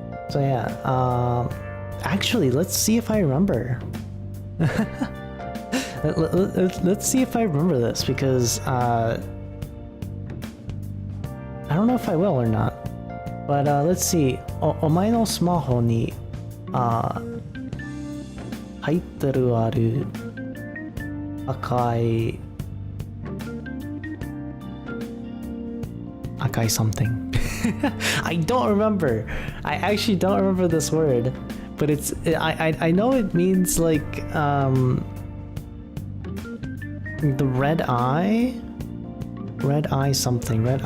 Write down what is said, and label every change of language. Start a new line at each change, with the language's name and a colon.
English: So yeah, actually, let's see if I remember. Let's see if I remember this, because I don't know if I will or not. But let's see.
Japanese: お前のスマホに入ってるある赤い
English: something. I don't remember. I actually don't remember this word, but I know it means like the red eye something.